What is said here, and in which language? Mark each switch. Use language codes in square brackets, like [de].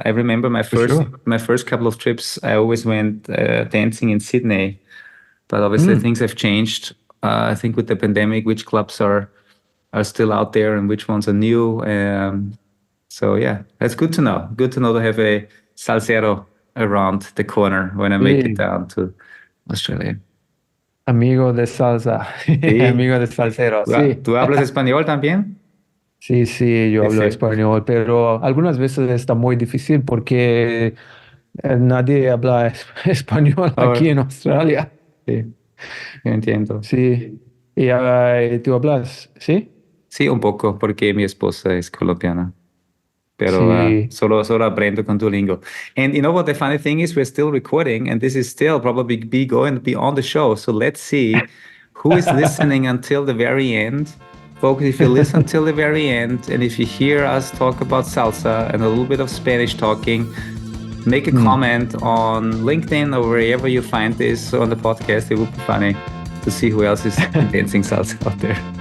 [en] I remember my first couple of trips, I always went dancing in Sydney, but obviously things have changed. I think with the pandemic, which clubs are still out there and which ones are new. So yeah, that's good to know. Good to know to have a salsero around the corner when I make it down to Australia. [es] Amigo de salsa, amigo de salsero, sí. ¿Tú hablas español también? Sí, yo hablo español, pero algunas veces está muy difícil porque nadie habla español aquí en Australia. Sí, yo entiendo. Sí. ¿Y tú hablas? ¿Sí? Sí, un poco, porque mi esposa es colombiana. Pero solo aprendo con Duolingo. [en] And you know what the funny thing is? We're still recording, and this is still probably going to be on the show. So let's see who is listening until the very end. Folks, if you listen till the very end, and if you hear us talk about salsa and a little bit of Spanish talking, make a comment on LinkedIn or wherever you find this on the podcast. It would be funny to see who else is dancing salsa out there.